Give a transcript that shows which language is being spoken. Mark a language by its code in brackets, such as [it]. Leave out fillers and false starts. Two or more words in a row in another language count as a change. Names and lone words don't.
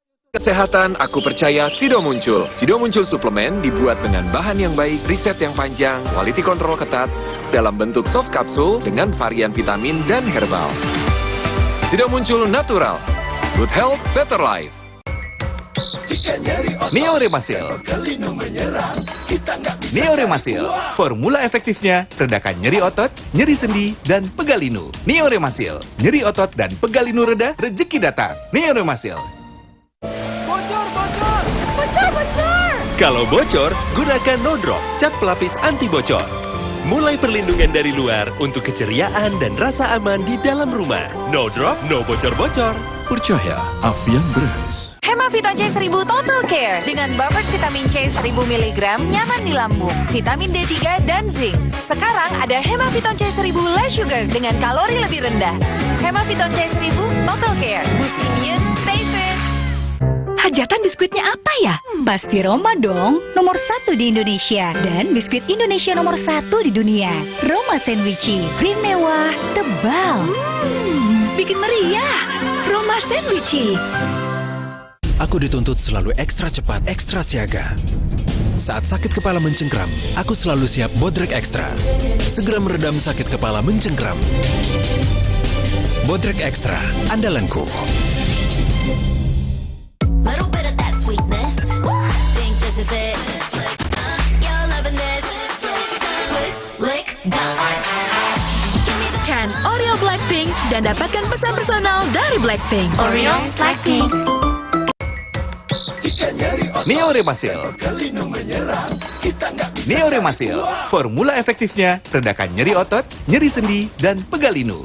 [id] Kesehatan, aku percaya Sido Muncul. Sido Muncul suplemen dibuat dengan bahan yang baik, riset yang panjang, [en] quality control [id] ketat, dalam bentuk soft kapsul dengan varian vitamin dan herbal. Sido Muncul natural. [en] Good health, better life. [id] Neo Remasil. Neo Remasil. Formula efektifnya redakan nyeri otot, nyeri sendi, dan pegal linu. Neo Remasil. Nyeri otot dan pegal linu reda, rezeki datang. Neo Remasil. Bocor! Kalau bocor, gunakan No Drop, cat pelapis anti bocor. Mulai perlindungan dari luar untuk keceriaan dan rasa aman di dalam rumah. No Drop, no bocor-bocor. Percaya Avian Brands. Hemaviton C1000 Total Care dengan buffer vitamin C 1000 mg nyaman di lambung, vitamin D3 dan zinc. Sekarang ada Hemaviton C1000 Less Sugar dengan kalori lebih rendah. Hemaviton C1000 Total Care, [en] boost immune, stay fit. [id] Hajatan biskuitnya apa ya? Pasti Roma dong, nomor 1 di Indonesia. Dan biskuit Indonesia nomor 1 di dunia. Roma Sandwichi, krim mewah, tebal. Bikin meriah. Roma Sandwichi. Aku dituntut selalu ekstra cepat, ekstra siaga. Saat sakit kepala mencengkram, aku selalu siap Bodrek Extra. Segera meredam sakit kepala mencengkram. Bodrek Extra, andalanku. [en] Little bit of that sweetness. Think this is it. You're loving this. Lick, done. [id] Scan Oreo Blackpink dan dapatkan pesan personal dari Blackpink. Oreo Blackpink. Neo Remasil. Neo Remasil. Formula efektifnya redakan nyeri otot, nyeri sendi, dan pegal linu.